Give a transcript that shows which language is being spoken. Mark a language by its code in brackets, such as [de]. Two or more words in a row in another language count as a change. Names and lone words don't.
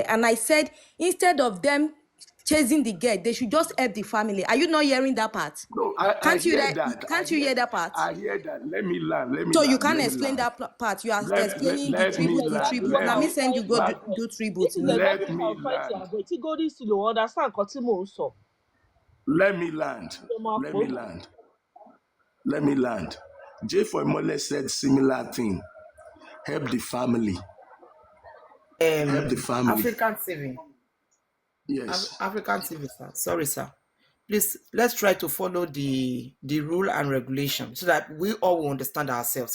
[en] And I said, instead of them chasing the girl, they should just help the family. Are you not hearing that part? No, I Can't you hear that? that. Can't you hear that part? I hear that. Let me land. Let me So you land. can't Let me explain land. that part. You are explaining the Let This me is tribute, the land. exactly tribute. what Now I me was send you trying go to do address. tribute This is [yo] ni. [en] exactly Let what I me was trying to land. address. [yo] Tí Goldenseal ò understand nǹkan tí mò ń sọ. [en] Let me land. [yo] Ṣé máa [en] Let [yo] pò? [en] me land. Let me land. J. Foymole said similar thing. Help the family. Help the family. African TV. Yes. African TV, sir. Sorry, sir. Please, let's try to follow the rule and regulation so that we all will understand ourselves.